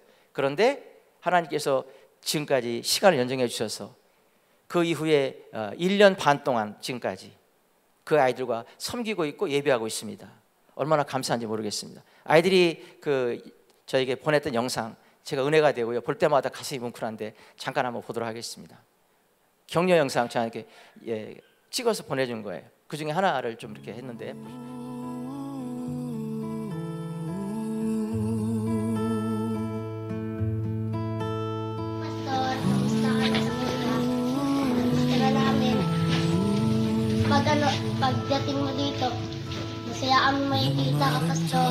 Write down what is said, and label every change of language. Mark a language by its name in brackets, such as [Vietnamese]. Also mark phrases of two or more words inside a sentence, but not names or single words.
[Korean] 그런데 하나님께서 지금까지 시간을 연장해 주셔서 그 이후에 1년 반 동안 지금까지 그 아이들과 섬기고 있고 예배하고 있습니다. 얼마나 감사한지 모르겠습니다. 아이들이 저에게 보냈던 영상 제가 은혜가 되고요. 볼 때마다 가슴이 뭉클한데 잠깐 한번 보도록 하겠습니다. 격려 영상 저한테 찍어서 보내준 거예요. 그 중에 하나를 좀 이렇게 했는데, [Filipino] pagdating mo dito, masaya kami makikita ka, Pastor.